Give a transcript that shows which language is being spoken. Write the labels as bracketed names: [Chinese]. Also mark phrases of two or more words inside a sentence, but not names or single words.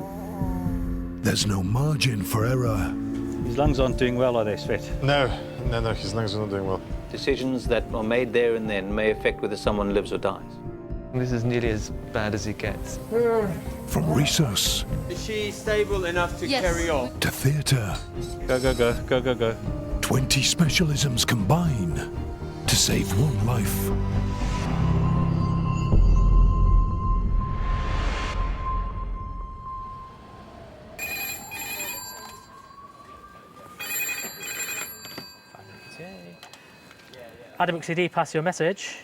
[English] There's no margin for error. His lungs aren't doing well, are they, Svet? No, his lungs are not doing well. Decisions that are made there and then may affect whether someone lives or dies. This is nearly as bad as it gets. From resus Is she stable enough to carry on? to theatre, Go, go, go, go, go, go. 20 specialisms combine to save one life. Addenbrookes CD, pass your message.